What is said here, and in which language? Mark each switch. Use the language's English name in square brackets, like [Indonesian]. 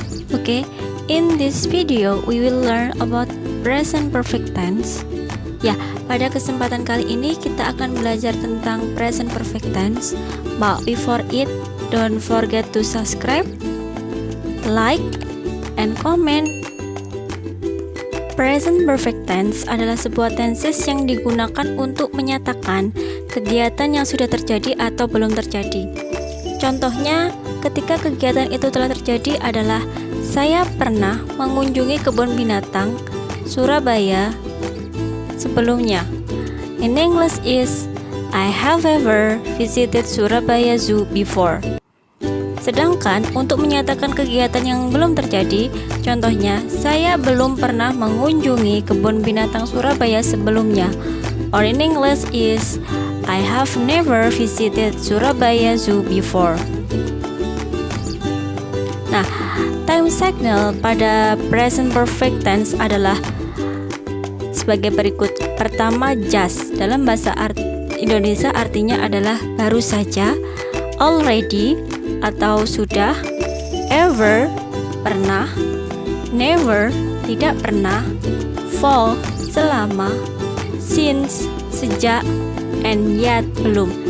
[English] Okay, in this video we will learn about present perfect tense. [Indonesian] Ya, pada kesempatan kali ini kita akan belajar tentang present perfect tense. [English] But before it, don't forget to subscribe, like, and comment. [Indonesian] Present perfect tense adalah sebuah tenses yang digunakan untuk menyatakan kegiatan yang sudah terjadi atau belum terjadi. Contohnya, ketika kegiatan itu telah terjadi adalah saya pernah mengunjungi kebun binatang Surabaya sebelumnya. [English] In English is I have ever visited Surabaya Zoo before. [Indonesian] Sedangkan untuk menyatakan kegiatan yang belum terjadi, contohnya, saya belum pernah mengunjungi kebun binatang Surabaya sebelumnya. [English] Or in English is, I have never visited Surabaya Zoo before. [Indonesian] Nah, time signal pada present perfect tense adalah sebagai berikut. Pertama, just. Dalam bahasa Indonesia artinya adalah baru saja, already, atau sudah, ever, pernah, never, tidak pernah, for, selama, since, sejak, and yet, belum.